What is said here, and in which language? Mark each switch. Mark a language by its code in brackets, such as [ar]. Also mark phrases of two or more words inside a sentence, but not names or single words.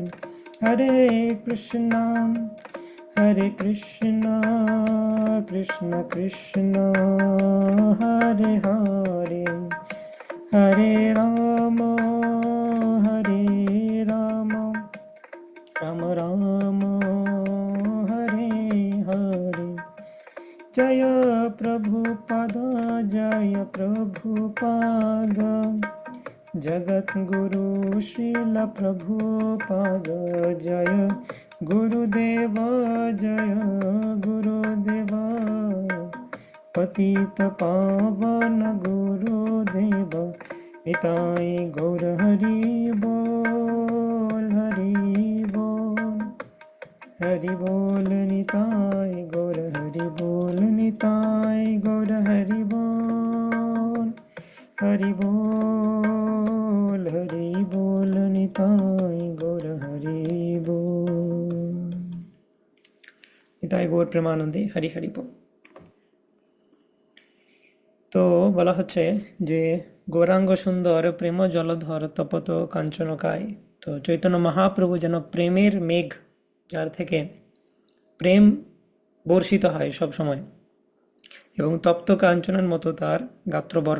[sa] হরে কৃষ্ণ হরে কৃষ্ণ, কৃষ্ণ কৃষ্ণ হরে হরে, হরে রাম হরে রাম, রাম রাম হরে হরে। [bn] জয় প্রভুপাদ, জয় প্রভুপাদ, জগদ্গুরু শ্রীল প্রভুপাদ জয় গুরুদেব জয় গুরুদেব পতিত পাবন গুরুদেব নিতাই গৌর হরি বোল হরি বোল নিতাই গৌর হরি বোল নিতাই গৌর হরি বোল নিতাই গৌর হরি বোল নিতাই গৌর প্রেমানন্দে হরি হরি বোল। তো বলা হচ্ছে যে গৌরাঙ্গ সুন্দর প্রেম জলধর তপত কাঞ্চনকায়। তো চৈতন্য মহাপ্রভু যেন প্রেমের মেঘ, যার থেকে প্রেম বর্ষিত হয় সব সময়, এবং তপ্ত কাঞ্চনের মতো তার গাত্রবর্ণ।